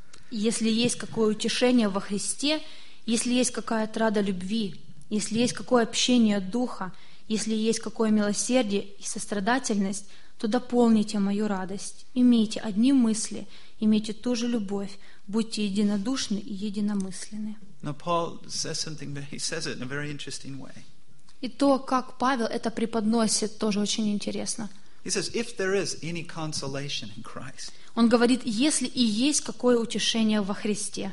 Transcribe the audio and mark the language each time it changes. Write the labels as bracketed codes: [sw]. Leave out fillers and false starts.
[ru] Если есть какое утешение во Христе, если есть какая отрада любви, если есть какое общение духа, если есть какое милосердие и сострадательность, то дополните мою радость, имейте одни мысли. Имейте ту же любовь, будьте единодушны и единомысленны. [en] Now Paul says something, but he says it in a very interesting way. [ru] И то, как Павел это преподносит, тоже очень интересно. [en] He says, if there is any consolation in Christ. [ru] Он говорит, если и есть какое утешение во Христе.